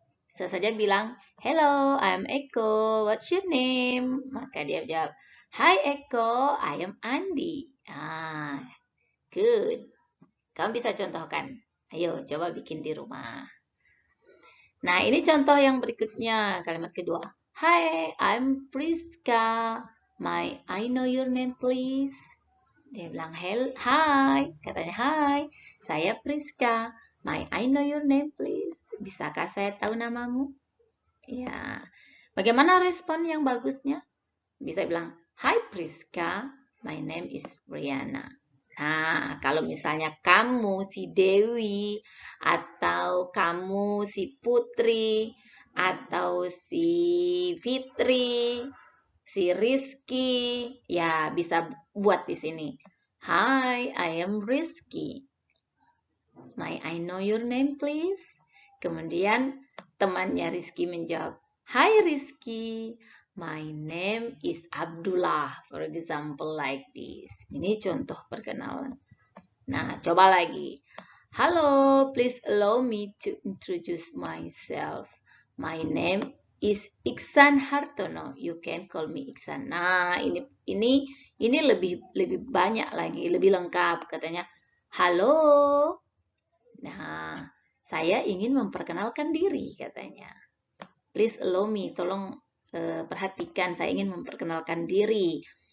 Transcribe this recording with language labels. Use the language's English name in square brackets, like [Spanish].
[Indonesian] Bisa saja bilang, [English] "Hello, I'm Eko. What's your name?" [Indonesian] Maka dia jawab, [English] "Hi Eko, I am Andi." Ah, good. [Indonesian] Kamu bisa contohkan. Ayo, coba bikin di rumah. Nah, ini contoh yang berikutnya, kalimat kedua. [English] Hi, I'm Priska. May I know your name, please? [Indonesian] Dia bilang, [English] hi. [Indonesian] Katanya, hi, saya Priska. [English] May I know your name, please? [Indonesian] Bisakah saya tahu namamu? Ya, bagaimana respon yang bagusnya? Bisa bilang, [English] hi Priska, my name is Brianna. [Indonesian] Nah, kalau misalnya kamu si Dewi, atau kamu si Putri, atau si Fitri, si Rizky, ya bisa buat di sini. [English] Hi, I am Rizky. May I know your name, please? [Indonesian] Kemudian temannya Rizky menjawab, [English] Hi Rizky, my name is Abdullah. For example, like this. [Indonesian] Ini contoh perkenalan. Nah, coba lagi. [English] Hello, please allow me to introduce myself. My name is Iksan Hartono. You can call me Iksan. [Indonesian] Nah, ini lebih banyak lagi, lebih lengkap katanya. Halo. Nah, saya ingin memperkenalkan diri katanya. [English] Please allow me, [Indonesian] tolong perhatikan, saya ingin memperkenalkan diri.